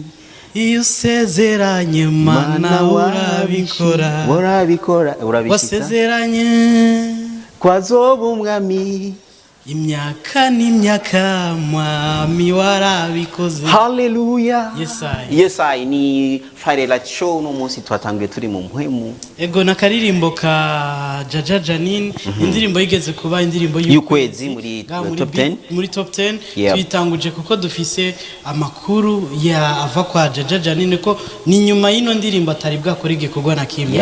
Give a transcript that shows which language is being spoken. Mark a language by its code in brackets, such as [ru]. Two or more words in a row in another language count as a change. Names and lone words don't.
[rn] iyo usezeranye mana urabikora urabishitsa wasezeranye kwazoba umwami imyaka n'imyaka mwami warabikoze. haleluya. Yes I ni Friday Light Show no munsi twatangiye turi mu mpwemu ego nakaririmbo ka Jaja Janine indirimbo yigeze kuba indirimbo y'ukwezi muri top 10 muri top 10 tuyitanguje kuko dufise amakuru ya ava kwa Jaja Janine ko ni nyuma y'ino ndirimbo atari bwakora igikorwa na kimwe